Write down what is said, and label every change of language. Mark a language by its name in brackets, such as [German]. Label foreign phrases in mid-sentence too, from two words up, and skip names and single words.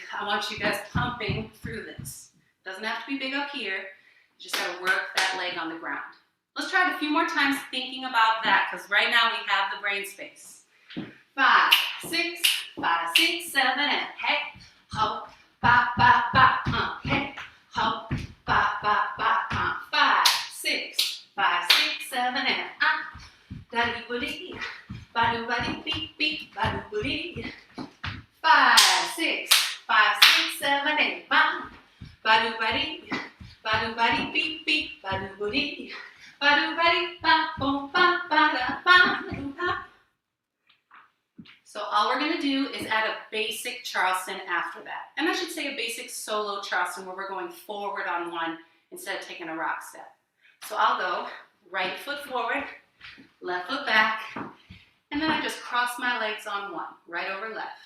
[English] I want you guys pumping through this. Doesn't have to be big up here. You just got to work that leg on the ground. Let's try it a few more times thinking about that, because right now we have the brain space. 5, 6, 5, 6, 7, and heck, hop, ba, ba, ba, heck, hop, ba, ba, ba, 5, 6, 5, 6, 7, and daddy woody, badu buddy, beep, beep, badu woody. 5, 6, 5, 6, 7, 8, bam. Badu buddy, beep beep, badu buddy, ba boom ba ba da ba ba. So all we're gonna do is add a basic Charleston after that, and I should say a basic solo Charleston where we're going forward on one instead of taking a rock step. So I'll go right foot forward, left foot back, and then I just cross my legs on one, right over left.